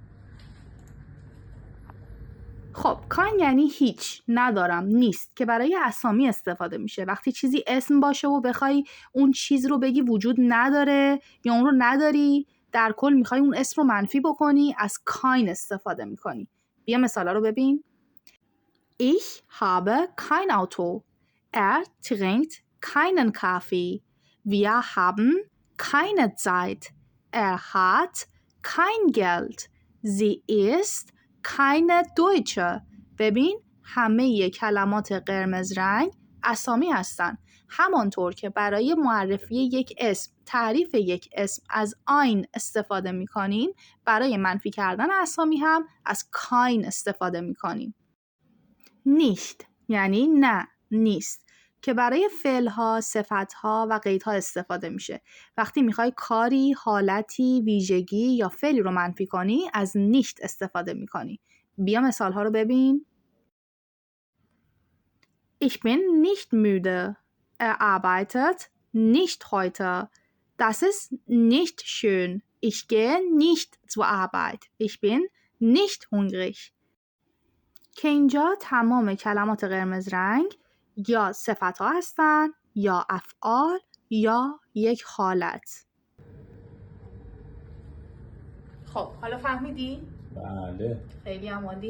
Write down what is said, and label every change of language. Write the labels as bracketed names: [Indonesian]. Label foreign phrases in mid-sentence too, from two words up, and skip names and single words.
[Persian] خب کاین یعنی هیچ، ندارم، نیست، که برای اسامی استفاده میشه. وقتی چیزی اسم باشه و بخوای اون چیز رو بگی وجود نداره یا اون رو نداری، در کل میخوای اون اسم رو منفی بکنی، از کاین استفاده میکنی. بیا مثالا رو ببین. [German] Ich habe kein Auto. Er trinkt keinen Kaffee. Wir haben keine Zeit. Er hat kein Geld. Sie ist keine Deutsche. [Persian] ببین همه کلمات قرمز رنگ اسامی هستن. همانطور که برای معرفی یک اسم، تعریف یک اسم از ein استفاده میکنیم، برای منفی کردن اسامی هم از kein استفاده میکنیم. nicht یعنی نه، نیست، که برای فعل‌ها، صفت‌ها و قیدها استفاده میشه. وقتی میخوای کاری، حالتی، ویژگی یا فعلی رو منفی کنی، از nicht استفاده میکنی. بیا مثال‌ها رو ببین. Ich bin nicht müde. Er arbeitet nicht heute. Das ist nicht schön. Ich gehe nicht zur Arbeit. Ich bin nicht hungrig. که اینجا تمام کلمات قرمز رنگ یا صفت ها هستن یا افعال یا یک حالت. خب حالا فهمیدی؟ بله. خیلی هم عالی.